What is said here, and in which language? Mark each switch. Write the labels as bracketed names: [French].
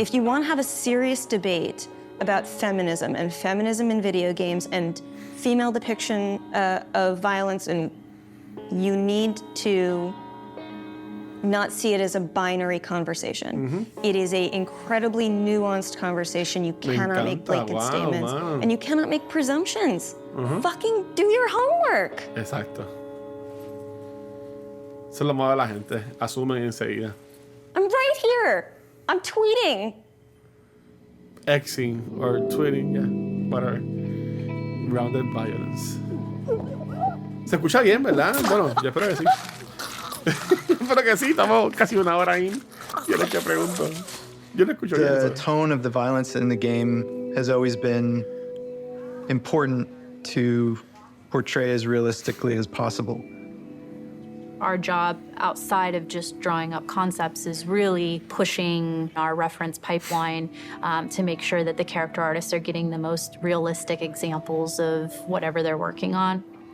[English] If you want to have a serious debate about feminism and feminism in video games and female depiction of violence, and you need to not see it as a binary conversation. It is an incredibly nuanced conversation. You cannot make blanket statements. And you cannot make presumptions. Fucking do your homework. [Spanish] Exacto. Eso es lo malo de la gente. Asumen enseguida. [English] I'm right here. I'm tweeting. Xing or tweeting, yeah, whatever. Grounded violence. [Spanish] Se escucha bien, ¿verdad? Bueno, yo espero que sí. Espero que sí, estamos casi una hora ahí. Yo le pregunto. Yo le escucho bien. [English] The tone of the violence in the game has always been important to portray as realistically as possible. Our job outside of just drawing up concepts is really pushing our reference pipeline to make sure that the character artists are getting the most realistic examples of whatever they're working on.